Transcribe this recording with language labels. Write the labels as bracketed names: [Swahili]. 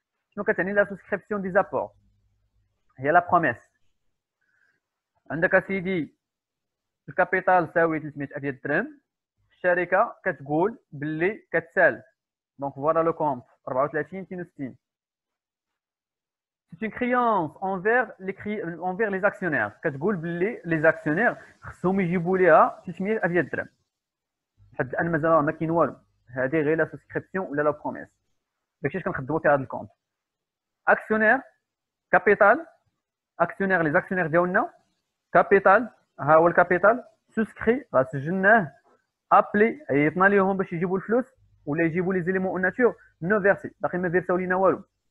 [Arabic] شنو كتعني لا سوسكريبسيون دي زابور؟ هي لا بروميس. عندك اسيدي الكابيتال تساوي 300,000 درهم، الشركه كتقول باللي كتسال، دونك فوالا لو كونت 34,260. [French] C'est une créance envers les actionnaires. [Arabic] كتقول باللي لي زاكسيونير خصهم يجيبوا ليها 300,000 درهم. حد الان مازال ما كاين والو، هذه غير لا سوسكريبسيون ولا لا بروميس. داكشي كنخدموا في هذا الكونت. اكسيونير كابيتال، اكسيونير لي زاكسيونير ديالنا كابيتال، ها هو الكابيتال سوسكري غسجلناه، ابلي عيطنا ليهم باش يجيبوا الفلوس ولا يجيبوا لي زيليمون اون ناتور نو فيرسي، باقي ما فيرساو لينا والو.